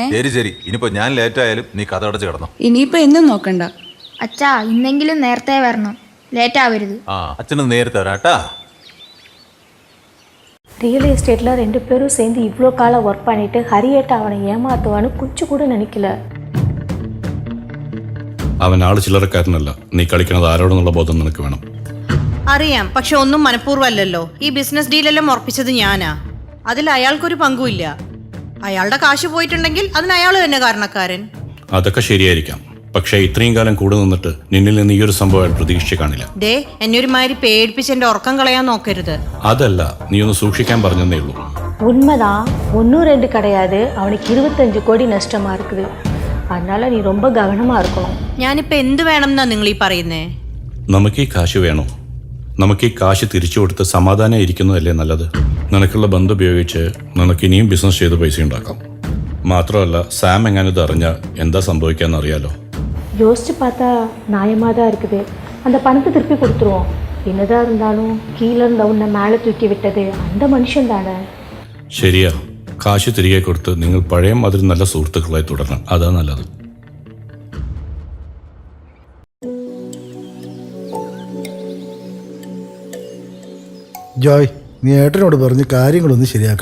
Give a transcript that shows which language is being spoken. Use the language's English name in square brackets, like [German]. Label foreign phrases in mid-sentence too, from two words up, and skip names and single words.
[Malayalam] ശരി ശരി, ഇനിയിപ്പോ ഞാൻ ലേറ്റ് ആയാലും നീ കഥ അടച്ച് കിടന്നോ. ഇനിയിപ്പോ എന്നും നോക്കണ്ട. അച്ഛാ ഇന്നെങ്കിലും നേരത്തെ വരണം, ലേറ്റ് ആവരുത്. ആ അച്ഛന് നേരത്തെ വരാട്ടാ. [English] real estate-il [Tamil] 2 பேரும் சேர்ந்து இவ்வளோ காலம் ஒர்க் பண்ணிட்டு ஹரியேட்ட அவனை ஏமாத்துவான்னு கொஞ்சம் கூட நினைக்கல. [Malayalam] അവൻ ആള് ചില്ലറക്കാരനല്ല. നീ കളിക്കുന്നത് ആരോടെന്നുള്ള ബോധം നിനക്ക് വേണം. അറിയാം, പക്ഷെ ഒന്നും മനഃപൂർവ്വമല്ലല്ലോ. ഈ [English] business deal-ellam [Malayalam] ഉറപ്പിച്ചത് ഞാനാ. അതിൽ അയാൾക്കൊരു പങ്കുമില്ല. അയാളുടെ കാശ് പോയിട്ടുണ്ടെങ്കിൽ അതിന് അയാൾ തന്നെ കാരണക്കാരൻ. അതൊക്കെ ശരിയായിരിക്കാം, പക്ഷേ ഇത്രയും കാലം കൂടെ നിന്നിട്ട് നിന്നിൽ നിന്ന് ഈ ഒരു സംഭവം പ്രതീക്ഷിച്ച് കാണില്ല. ദേ എന്നെ ഒരുമാതിരി പേടിപ്പിച്ച് എന്റെ ഉറക്കം കളയാൻ നോക്കരുത്. അതല്ല, നീ ഒന്ന് സൂക്ഷിക്കാൻ പറഞ്ഞതേ ഉള്ളൂ. [Tamil] உண்மைதான், 1-2 கிடையாது. அவனுக்கு 25 கோடி நஷ்டமா இருக்குது. அதனால நீ ரொம்ப கவனமா இருக்கணும். [Malayalam] ഞാനിപ്പോ എന്ത് വേണം എന്നാ നിങ്ങൾ ഈ പറയുന്നേ? നമുക്ക് ഈ കാശ് വേണോ? നമുക്ക് ഈ കാശ് തിരിച്ചു കൊടുത്ത് സമാധാനം ഇരിക്കുന്നതല്ലേ നല്ലത്? നിനക്കുള്ള ബന്ധം ഉപയോഗിച്ച് നിനക്ക് ഇനിയും ബിസിനസ് ചെയ്ത് പൈസ ഉണ്ടാക്കാം. മാത്രമല്ല സാം എങ്ങനെ ഇത് അറിഞ്ഞാൽ എന്താ സംഭവിക്കാന്ന് അറിയാലോ. [Tamil] யோசிச்சு பார்த்தா நியாயமாக தான் இருக்குது. அந்த பணத்தை திருப்பி கொடுத்துருவோம். என்னதான் இருந்தாலும் கீழே இருந்த உன்னை மேலே தூக்கி விட்டது அந்த மனுஷன் தானே. [Malayalam] ശരിയാ, കാശ് തിരികെ കൊടുത്ത് നിങ്ങൾ പഴയ മാതിരി നല്ല സുഹൃത്തുക്കളായി തുടരണം. അതാ നല്ലത്. ജോയ്, നീ ഏട്ടനോട് പറഞ്ഞ് കാര്യങ്ങളൊന്ന് ശരിയാക്കണം.